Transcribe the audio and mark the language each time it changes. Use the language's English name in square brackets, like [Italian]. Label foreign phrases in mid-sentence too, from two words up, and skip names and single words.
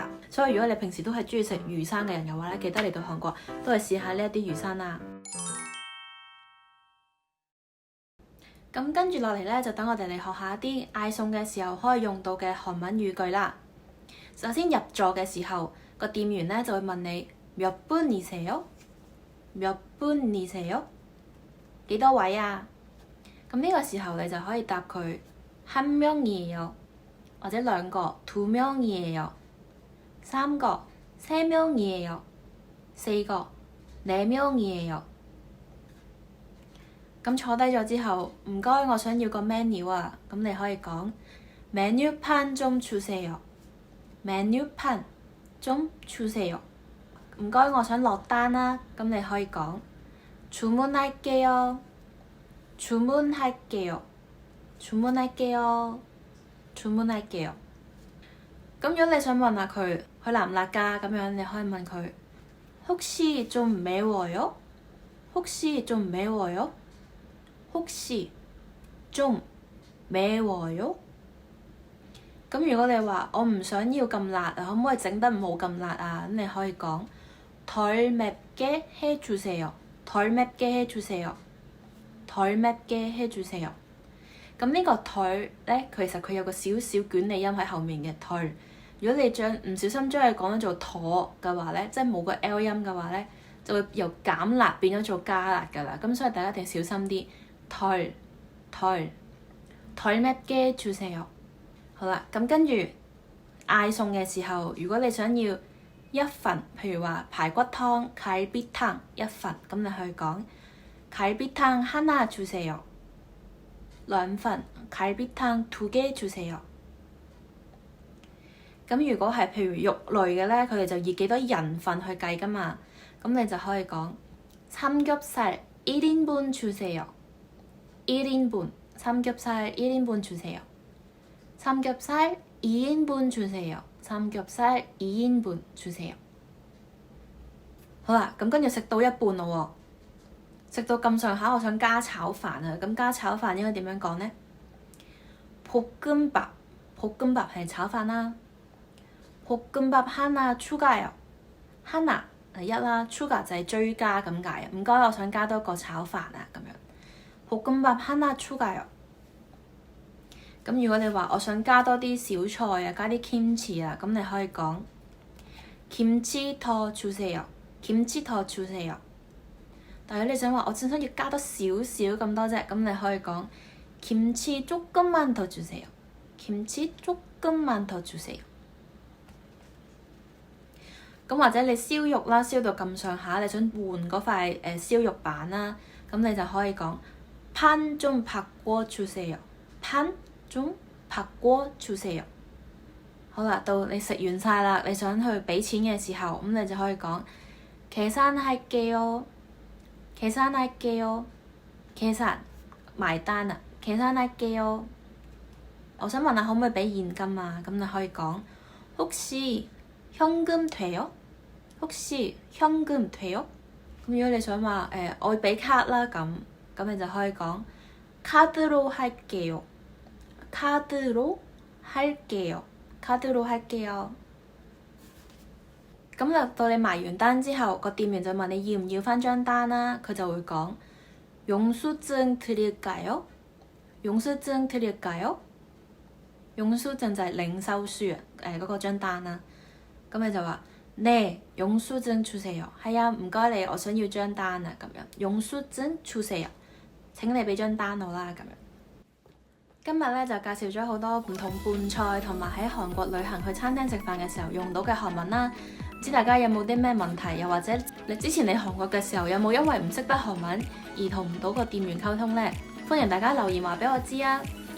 [Cantonese] 所以如果你平時都係中意食魚生嘅人嘅話咧，記得嚟到韓國都係試下呢一啲魚生啦。咁跟住落嚟咧，就等我哋嚟學下一啲嗌餸嘅時候可以用到嘅韓文語句啦。首先入座嘅時候，個店員咧就會問你 [Korean] 몇 분이세요？몇 분이세요？ [Cantonese] 幾多位啊？咁呢個時候你就可以答佢 [Korean] 한 명이에요， [Cantonese] 或者兩個 [Korean] 두 명이에요， [Cantonese] 三個 [Korean] 세 명이에요， [Cantonese] 四個 [Korean] 네 명이에요。 [Cantonese] 咁坐低咗之後，唔該，我想要個 menu 啊，咁你可以講 [Korean] 메뉴판 좀 주세요。메뉴판 좀 주세요。 [Cantonese] 唔該，我想落單啦，咁你可以講 [Korean] 주문할게요。주문할게요。주문할게요。주문할게요。 [Cantonese] 咁如果你想問下佢辣唔辣㗎咁樣，你可以問佢 [Korean] 혹시 좀 매워요？혹시 좀 매워요？ [Cantonese] 혹시 좀 매워요？咁如果你話我唔想要咁辣啊，可唔可以整得冇咁辣啊？咁你可以講 [Korean] 덜 맵게 해주세요。덜 맵게 해주세요。 [Cantonese] 덜 맵게 해주세요。咁呢個덜咧，其實佢有個少少捲脷音喺後面嘅덜。如果你唔小心將佢講咗做妥嘅話咧，即係冇個 L 音嘅話咧，就會由減辣變咗做加辣㗎啦。咁所以大家一定小心啲。 [Korean] 덜 맵게 해주세요。 [Cantonese] 好啦，咁跟住嗌餸嘅時候，如果你想要一份，譬如話排骨湯갈비탕一份，咁你去講 [Korean] 갈비탕 하나 주세요。兩份 갈비탕 두 개 주세요。 [Cantonese] 咁如果係譬如肉類嘅咧，佢哋就以幾多人份去計㗎嘛，咁你就可以講 [Korean] 삼겹살 1인분 주세요。1인분 삼겹살 1인분 주세요。삼겹살 2인분 주세요。 [Cantonese] 삼겹살 2인분 주세요。好啦，咁跟住食到一半咯喎，食到咁上下，我想加炒飯啊！咁加炒飯應該點樣講呢？볶음밥係炒飯啦。 [Korean] 볶음밥 하나 추가요。 [Cantonese] 하나 係一啦，추가就係追加咁解啊。唔該，我想加多個炒飯啊，咁樣。 [Korean] 볶음밥 하나 추가요。 [Cantonese] 咁如果你話我想加多啲小菜啊，加啲 kimchi啊，咁你可以講 [Korean] 김치 더 주세요。김치 더 주세요。 [Cantonese] 但係你想話我只想要加多少少咁多啫，咁你可以講 [Korean] 김치 조금만 더 주세요。김치 조금만 더 주세요。 [Cantonese] 咁或者你燒肉啦，燒到咁上下，你想換嗰塊燒肉板啦，咁你就可以講 [Korean] 판 좀 바꿔 주세요。판 좀 바꿔 주세요。 [Cantonese] 好啦，到你食完晒啦，你想去俾錢嘅時候，咁你就可以講 [Korean] 계산할게요。계산 [Cantonese] 埋單啊，계산할게요。我想問下可唔可以俾現金啊？咁你可以講 [Korean] 혹시현금 돼요？혹시 현금 돼요？ [Cantonese] 咁如果你想話我會俾卡啦，咁你就可以講 [Korean] 카드로 할게요。카드로 할게요。 [Cantonese] 咁就到你埋完單之後，個店員就問你要唔要返張單啦，佢就會講 [Korean] 영수증 드릴까요？영수증 드릴까요？ [Cantonese] 영수증 就係領收書啊，嗰個張單啦。咁你就話 [Korean] 네영수증 주세요。 [Cantonese] 係啊，唔該你，我想要張單啊，咁樣 [Korean] 영수증 주세요。 [Cantonese] 請你俾張單我啦，咁樣。今日咧就介紹咗好多唔同拌菜同埋喺韓國旅行去餐廳食飯嘅時候用到嘅韓文啦。唔知大家有冇啲咩問題，又或者你之前嚟韓國嘅時候有冇因為唔識得韓文而同唔到個店員溝通呢？歡迎大家留言話俾我知啊！